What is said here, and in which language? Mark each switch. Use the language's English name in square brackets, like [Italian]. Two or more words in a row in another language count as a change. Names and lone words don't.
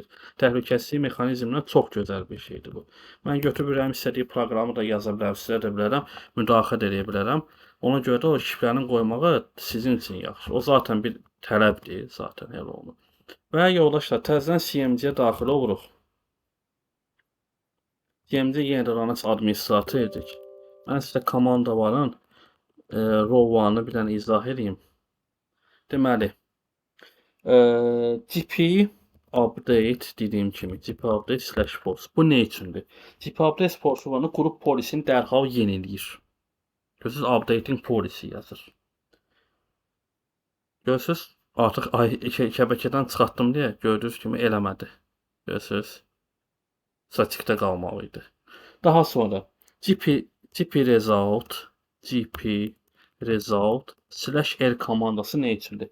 [Azerbaijani] Təhlükəsizlik mexanizmindən çox gözəl bir şeydir bu. Mən götürürəm, istədiyi proqramı da yaza bilərəm, sizə də bilərəm, müdaxilə edə bilərəm. Ona görə də o şifrənin qoymağı sizin üçün yaxşı. O zaten bir tələbdir, zaten elə olur. Və yoldaşlar, təzədən CMC-yə daxil oluruq. CMC yenə də [English] run as administrator [Azerbaijani] edik. Mən sizə komandaların row-ını bir dənə izah edeyim. Deməli, [English] GP update [Azerbaijani] dediyim kimi [English] GP update slash force. [Azerbaijani] Bu nə üçündür? [English] GP update force-unu [Azerbaijani] qrup polisini dərhal yeniləyir. Görürsüz, [English] updating policy [Azerbaijani] yazır. Görürsüz, artıq şəbəkədən çıxartdım deyə gördüyünüz kimi eləmədi. Görürsüz, statikdə qalmalıydı. Daha sonra [English] gp result slash r [Azerbaijani] komandası nə üçündür?